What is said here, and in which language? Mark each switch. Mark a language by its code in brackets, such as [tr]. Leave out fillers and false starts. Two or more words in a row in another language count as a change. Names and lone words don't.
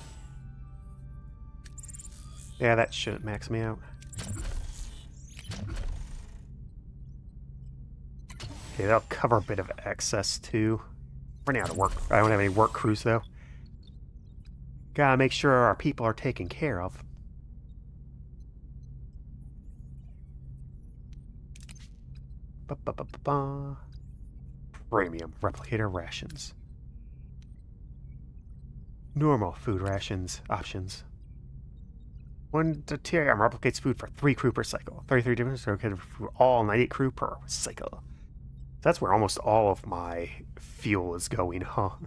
[en] Yeah, that shouldn't max me out. Okay, that'll cover a bit of excess too. Running out of work. I don't have any work crews though. Gotta make sure our people are taken care of. Ba-ba-ba-ba-ba. Premium replicator rations. Normal food rations options. 1 deuterium replicates food for 3 crew per cycle. 33 different replicated for all 98 crew per cycle. That's where almost all of my fuel is going, huh?